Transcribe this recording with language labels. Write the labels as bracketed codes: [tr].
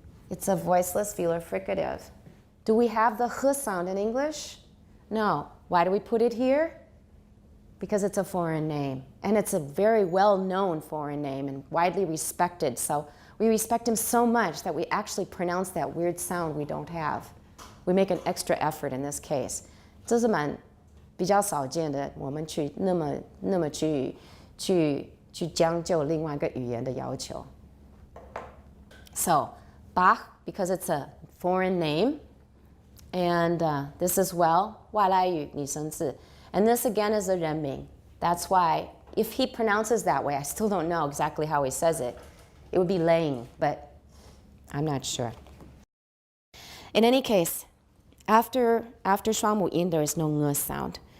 [en] It's a voiceless velar fricative. Do we have the h sound in English? No. Why do we put it here? Because it's a foreign name. And it's a very well-known foreign name and widely respected. So we respect him so much that we actually pronounce that weird sound we don't have. We make an extra effort in this case. [zh] 这是蛮比较少见的，我们去那么去将就另外一个语言的要求。 [en] So Bach, because it's a foreign name, and this as well, [zh] 外来语拟声字. [en] And this again is a [zh] 人名. [en] That's why, if he pronounces that way, I still don't know exactly how he says it. It would be laying, but I'm not sure. In any case, after [zh] 双母音, [en] there is no ng sound.